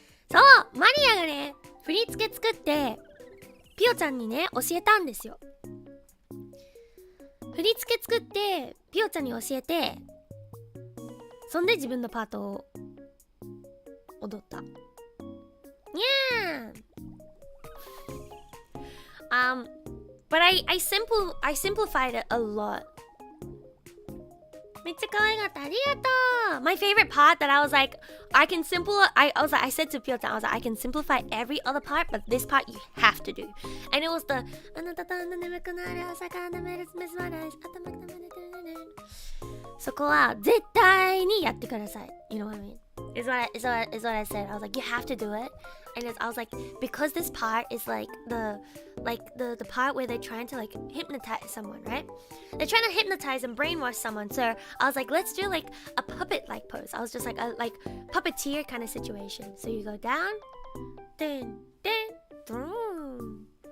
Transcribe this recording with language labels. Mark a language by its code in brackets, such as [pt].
[ja] そう、マリアがね、振り付け作って、ピヨちゃんにね、教えたんですよ。振り付け作って、ピヨちゃんに教えて、そんで自分のパートを踊った。 [en] にゃーBut I simplified it a lot. [ja] めっちゃ可愛かった。ありがとう。 [en] My favorite part that I was like, I said to Pyo-chan, I was like, I can simplify every other part, but this part you have to do. And it was the [ja] あなたと眠くなる朝から眠るメスマライズ頭が眠れてる。そこは絶対にやってください。 [en] You know what I mean? Is what I said. I was like, you have to do it. And I was like, because this part is like the part where they're trying to like hypnotize someone, right? They're trying to hypnotize and brainwash someone. So I was like, let's do like a puppet like pose. I was just like a puppeteer kind of situation. So you go down, dun, dun, dun.